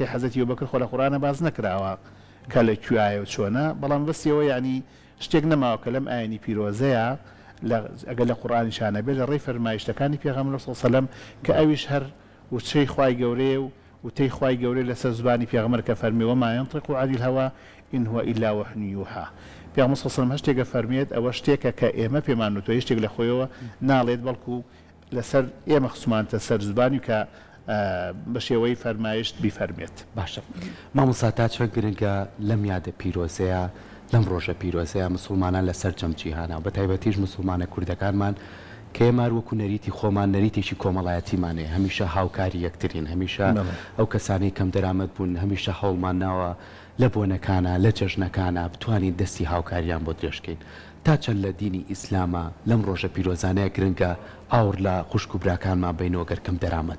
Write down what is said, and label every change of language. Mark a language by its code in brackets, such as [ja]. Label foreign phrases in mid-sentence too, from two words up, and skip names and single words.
[ckb] حەزەتی ئەبوبەکر خۆ لە قورئانە باز نەکراوە کە لە کوایە و چۆنە بەڵام بەسیەوە یعنی شتێک نەماوە کە لەم ئاینی پیرۆزەیە ئەگەر لە قورئانی شانە بێت لە ڕێی فەرمایشتەکانی پێغەمبەر [ar] صلی الله علیه و سلم [ckb] کە ئەویش هەر وچەی خوای گەورەیە و وتەی خوای گەورەی لەسەر زبانی پێغەمبەر کە فەرمی [ar] وما ينطق عن الهوى إن هو إلا وحي يوحى [ckb] پێغەمبەر [ar] صلی الله علیه و سلم [ckb] هەر شتێکە فەرمێت ئەوە شتێکە کە ئێمە پێمان وتوە هیچ شتێک لە خۆیەوە ناڵێت بەڵکو لەسەر ئێمە خسومانتە سەر زبانی کە بە شێوەی فەرمایشت بیفەرمێت باشە مامۆستا تا چۆن گرنگە لەم یادە پیرۆزەیە لەم ڕۆژە پیرۆزەیە مسلمانان لەسەر جەمجیهانە و بە تایبەتیش مسلمانە کوردەکانمان کە ئێمە وەکو نەریتی خۆمان نەریتێکی کۆمەڵایەتیمانەیە هەمیشە هاوکاری یەکترین هەمیشە ئەو کەسانی کەم دەرامەت بوون هەمیشە هەوڵمان ناوە لە بۆنەکانە لە جەژنەکانە بتوانین دەستی هاوکاریان بۆ درێژکەین تا چەند لە دینی ئیسلامە لەم ڕۆژە پیرۆزانەیە گرنگە ئاور لە خوشک و براکانمان بینەوە گەر کەم دەرامەت